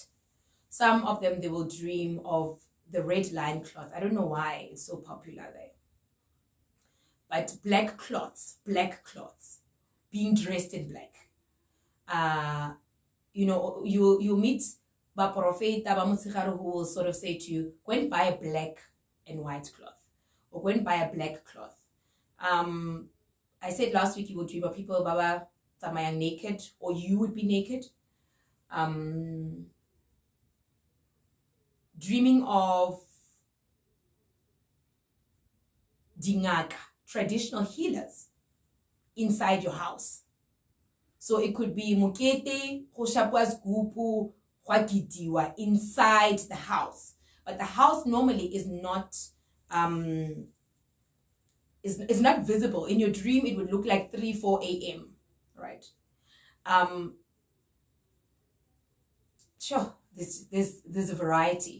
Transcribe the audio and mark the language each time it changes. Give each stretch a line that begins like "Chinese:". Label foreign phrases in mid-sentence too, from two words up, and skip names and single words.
English: Some of them, they will dream of the red line cloth. I don't know why it's so popular there. But black cloths, being dressed in black. You know, you meet
Tswana: ba profeta ba motshegare
English: who will sort of say to you, go and buy a black and white cloth, or go and buy a black cloth. I said last week you will dream of people
Tswana: baba tsamayang
English: naked, or you would be naked. Dreaming of dingaka, traditional healers inside your house. So it could be mukete, hoshapwas gupu, hwagitiwa inside the house. But the house normally is not is not visible. In your dream, it would look like 3-4 a.m. Right? Sure, there's a variety.